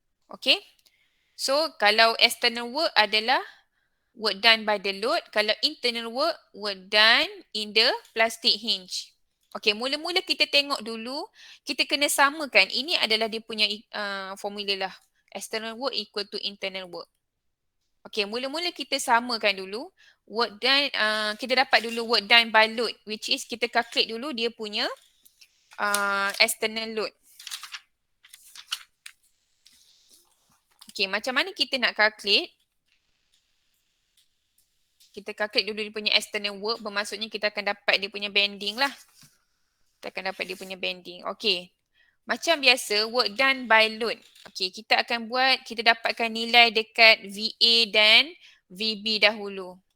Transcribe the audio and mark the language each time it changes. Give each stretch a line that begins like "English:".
English: Okay, so kalau external work adalah work done by the load. Kalau internal work done in the plastic hinge.
Malay: Okay, mula-mula kita tengok dulu, kita kena samakan. Ini adalah dia punya formula lah.
English: External work equal to internal work. Okay,
Malay: mula-mula kita samakan dulu.
English: Work done,
Malay: kita dapat dulu
English: work done by load, which is kita calculate dulu dia punya external load.
Malay: Okay, macam mana kita nak calculate? Kita calculate dulu dia punya external work, bermaksudnya kita akan dapat dia punya bending lah. Kita akan dapat dia punya bending. Okay. Macam biasa,
English: work done by load.
Malay: Okey, kita akan buat, kita dapatkan nilai dekat VA dan VB dahulu.